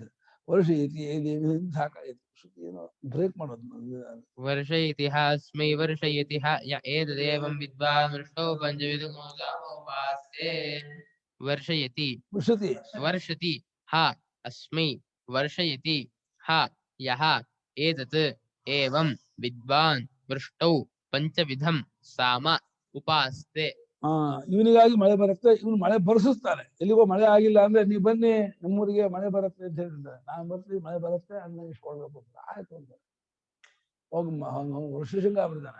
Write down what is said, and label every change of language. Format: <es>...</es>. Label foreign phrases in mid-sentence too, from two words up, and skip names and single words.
<kn>ವರ್ಷಯತಿ ಸಾಕಾಯ್ತು, ಏನೋ ಬ್ರೇಕ್ ಮಾಡೋದು.</kn> <sa>ವರ್ಷಯತಿ ಹಾಸ್ಮೈ ವರ್ಷಯತಿ ಏತದೇವಂ ವಿದ್ವಾನ್ ವೃಷ್ಟೋ ಪಂಚವಿಧೋಪಾಸ್ತೆ. ವರ್ಷಯತಿ ವರ್ಷತಿ ಹ ಅಸ್ಮೈ ವರ್ಷಯತಿ ಹ ಯಹ ಏತತ್ ಏವಂ ವಿದ್ವಾನ್ ವೃಷ್ಟೌ ಪಂಚವಿಧಂ ಸಾಮ ಉಪಾಸ್ತೆ.</sa> <kn>ಇವನಿಗಾಗಿ ಮಳೆ ಬರುತ್ತೆ, ಇವನು ಮಳೆ ಬರೆಸುತ್ತಾನೆ. ಎಲ್ಲಿಗೋ ಮಳೆ ಆಗಿಲ್ಲ ಅಂದ್ರೆ ನೀವು ಬನ್ನಿ ನಮ್ಮೂರಿಗೆ ಮಳೆ ಬರುತ್ತೆ ಅಂತ ಹೇಳ್ತಿದ್ದಾರೆ. ನಾನು ಬರ್ತೀವಿ, ಮಳೆ ಬರುತ್ತೆ ಅನ್ನ ಇಸ್ಕೊಳ್ಬೇಕು ಅಂತ. ಆಯ್ತು ಅಂತ ಹೋಗಿ ಋಷಿಶೃಂಗ ಬಿಡ್ತಾನೆ.</kn>